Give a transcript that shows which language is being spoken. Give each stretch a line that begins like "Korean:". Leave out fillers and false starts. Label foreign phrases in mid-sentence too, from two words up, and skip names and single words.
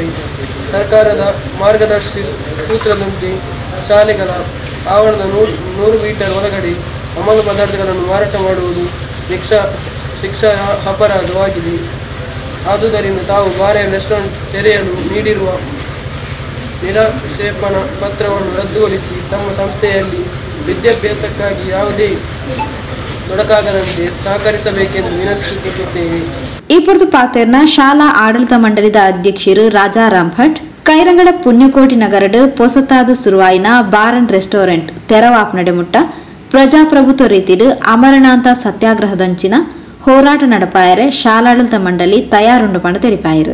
Kannada: ಸರ್ಕಾರದ ಮಾರ್ಗದರ್ಶಿ ಸೂತ್ರದಂತೆ ಶಾಲೆಗಳ ಆವರಣದ 100 ಮೀಟರ್ ಒಳಗಡೆ ಅಮಲು ಪದಾರ್ಥಗಳನ್ನು ಮಾರಾಟ ಮಾಡುವುದು ಶಿಕ್ಷಾ ಅಪರಾಧವಾಗಿದೆ. ಆದುದರಿಂದ ತಾವು
English: bar and restaurant
Kannada: ತೆರೆಯಲು ನೀಡಿರುವ ನಿರಾಕ್ಷೇಪಣಾ ಪತ್ರವನ್ನು ರದ್ದುಗೊಳಿಸಿ ತಮ್ಮ ಸಂಸ್ಥೆಯಲ್ಲಿ ವಿದ್ಯಾಭ್ಯಾಸಕ್ಕಾಗಿ ಯಾವುದೇ ತೊಡಕಾಗದಂತೆ ಸಹಕರಿಸಬೇಕೆಂದು ವಿನಂತಿಸುತ್ತೇವೆ.
Tulu: ಈ ಪೊರ್ತು ಪಾತೆರ್ನ ಶಾಲಾ ಆಡಳಿತ ಮಂಡಳಿದ ಅಧ್ಯಕ್ಷರು ರಾಜಾರಾಮ್ ಭಟ್ ಕೈರಂಗಡ ಪುಣ್ಯಕೋಟಿ ನಗರಡ್ ಪೊಸತಾದ ಸುರುವಾಯಿನ
English: bar and restaurant
Tulu: ತೆರವಾಪ್ ನಡೆಮುಟ್ಟ ಪ್ರಜಾಪ್ರಭುತ್ವ ರೀತಿಡ್ ಅಮರಣಾಂತ ಸತ್ಯಾಗ್ರಹದಂಚಿನ ಹೋರಾಟ ನಡಪಾಯರೆ ಶಾಲಾಡಳಿತ ಮಂಡಳಿ ತಯಾರುಂಡು ಪಂಡ ತೆರಿಪಾಯಿರು.